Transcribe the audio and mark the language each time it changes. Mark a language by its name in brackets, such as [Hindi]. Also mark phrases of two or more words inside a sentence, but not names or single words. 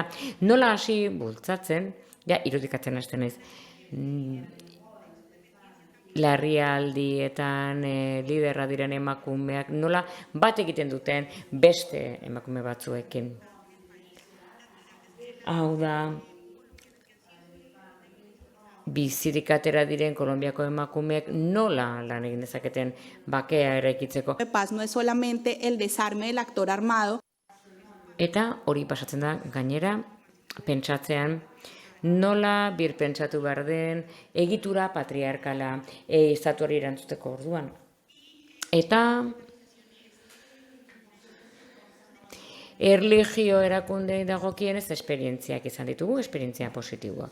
[Basque] Nola hasi bultzatzen, irudikatzen hasten naiz, larrialdietan liderra diren emakumeak, nola bat egiten duten beste emakume batzuekin. Hau da, bizirik atera diren Kolombiako emakumeek nola lan egin dezaketen bakea eraikitzeko. [Spanish] Paz no es solamente el desarme del actor armado. [Basque] Eta hori pasatzen da gainera pentsatzean, nola birpentsatu behar den egitura patriarkala estatuari erantzuteko orduan. Eta erlijio erakundei dagokienez esperientziak izan ditugu, esperientzia positiboak.